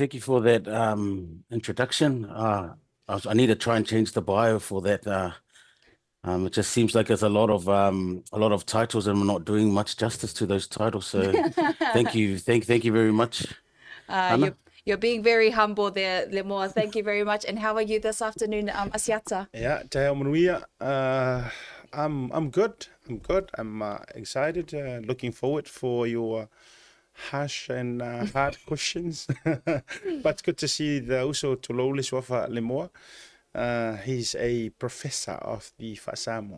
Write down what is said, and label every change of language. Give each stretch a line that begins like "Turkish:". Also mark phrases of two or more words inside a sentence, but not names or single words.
English: Thank you for that introduction. I need to try and change the bio for that. It just seems like there's a lot of titles, and we're not doing much justice to those titles. So, thank you very much. You're being very humble there, Lemoa. Thank you very much. And how are you this afternoon, Asiata?
Samoan: Yeah, te manuia.
English: I'm good. I'm excited. Looking forward for your harsh and hard questions. But it's good to see the also Tololis of Lemoa. He's a professor of the Samoa.